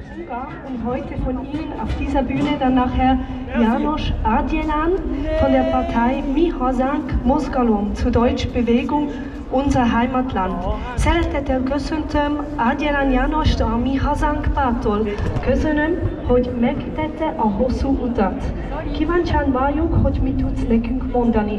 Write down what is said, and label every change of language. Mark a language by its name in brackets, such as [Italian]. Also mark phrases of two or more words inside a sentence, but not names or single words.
[German] sogar und heute von Ihnen auf dieser Bühne dann nachher János Árgyelán von der Partei Mi Hazánk Mozgalom, zu Deutsch Bewegung Unser Heimatland. [Hungarian] Szeretettel köszöntöm Árgyelán Jánost a Mi Hazánk pártól. Köszönöm, hogy megtette a hosszú utat. Kíváncsian várjuk, hogy mit tudsz nekünk mondani.